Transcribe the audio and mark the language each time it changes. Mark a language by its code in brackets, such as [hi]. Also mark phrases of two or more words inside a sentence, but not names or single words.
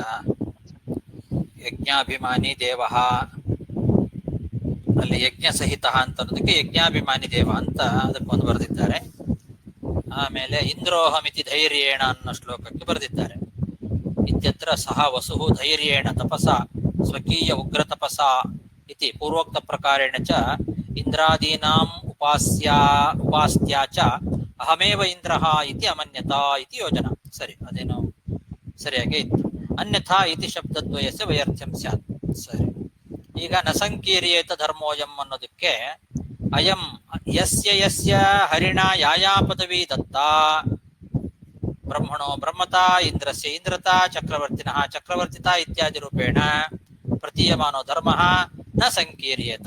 [kn] ಯಜ್ಞಾಭಿಮಾನಿ ದೇವ, ಅಲ್ಲಿ ಯಜ್ಞ ಸಹಿತ ಅಂತ ಅನ್ನೋದಕ್ಕೆ ಯಜ್ಞಾಭಿಮಾನಿ ದೇವ ಅಂತ ಅದಕ್ಕೊಂದು ಬರೆದಿದ್ದಾರೆ. ಆಮೇಲೆ [sa] ಇಂದ್ರೋಹಮಿತಿ ಧೈರ್ಯೇಣ [kn] ಅನ್ನೋ ಶ್ಲೋಕಕ್ಕೆ ಬರೆದಿದ್ದಾರೆ. [sa] ಇತ್ಯತ್ರ ಸಹ ವಸು ಧೈರ್ಯೇಣ ತಪಸ ಸ್ವಕೀಯ ಉಗ್ರ ತಪಸ ಇತಿ ಪೂರ್ವೋಕ್ತ ಪ್ರಕಾರೇಣ ಚ ಇಂದ್ರಾದೀನಾಂ ಉಪಾಸ್ತ್ಯಾ ಚ ಅಹಮೇವ ಇಂದ್ರಃ ಇತಿ ಅಮನ್ಯತಾ ಇತಿ ಯೋಜನಾ. [kn] ಸರಿ, ಅದೇನೋ ಸರಿಯಾಗಿ ಇತ್ತು. [sa] ಅನ್ಯಥಾ ಇತಿ ಶಬ್ದದ್ವಯಸ್ಯ ವೈರ್ಥ್ಯಂ ಸ್ಯಾತ್. [kn] ಸರಿ, ಈಗ [sa] ನ ಸಂಕೀರ್ಯೇತ ಧರ್ಮೋಯಂ ಅನ್ನೋದಕ್ಕೆ ಅಯಂ ಯಸ್ಯ ಹರಿಣ ಯಾಯಾ ಪದವಿ ದತ್ತಾ ಬ್ರಹ್ಮಣೋ ಬ್ರಹ್ಮತಾ ಇಂದ್ರಸ್ಯ ಇಂದ್ರತಾ ಚಕ್ರವರ್ತಿನಃ ಚಕ್ರವರ್ತಿತಾ ಇತ್ಯಾದಿ ರೂಪೇಣ ಪ್ರತೀಯಮಾನೋ ಧರ್ಮ ನ ಸಂಕೀರ್ಯೇತ.